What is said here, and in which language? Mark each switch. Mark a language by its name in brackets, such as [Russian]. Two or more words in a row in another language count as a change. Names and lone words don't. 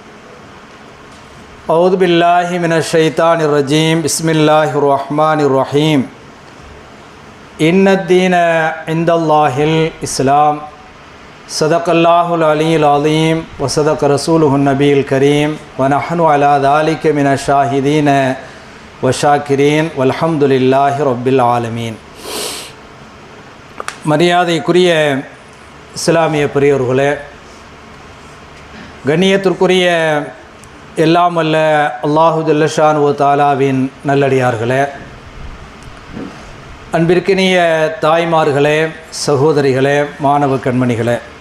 [Arabic] أعوذ بالله من الشيطان الرجيم بسم الله الرحمن الرحيم إن الدين عند الله الإسلام صدق الله العلي العظيم وصدق رسوله النبي الكريم ونحن على ذلك من الشاهدين والشاكرين والحمد لله رب العالمين. [Tamil] மரியாதைக்குரிய இஸ்லாமிய பெரியோர்களே, கண்ணியத்திற்குரிய எல்லாம் வல்ல அல்லாஹு [Arabic] جل شأنه تعالى [Tamil] நல்லடியார்களே, அன்பிற்கினிய தாய்மார்களே, சகோதரிகளே, மாணவ கண்மணிகளே,